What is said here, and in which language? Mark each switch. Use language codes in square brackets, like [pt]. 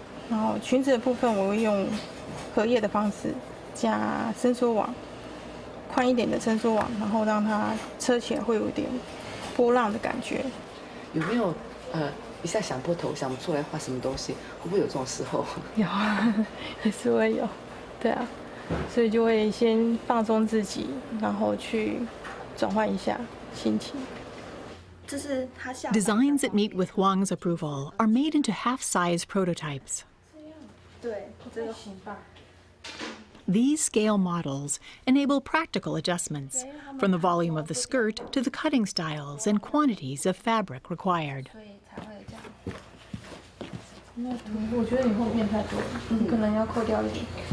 [zh] 然后裙子的部分我会用荷叶的方式加伸缩网，宽一点的伸缩网，然后让它车起来会有一点波浪的感觉。有没有一下想破头想不出来画什么东西？会不会有这种时候？有，也是会有，对啊。所以就会先放松自己，然后去转换一下心情。 [en] Designs that meet with Huang's approval are made into half-size prototypes. These scale models enable practical adjustments, from the volume of the skirt to the cutting styles and quantities of fabric required. [zh] 我觉得你后面太多了，你可能要扣掉一点。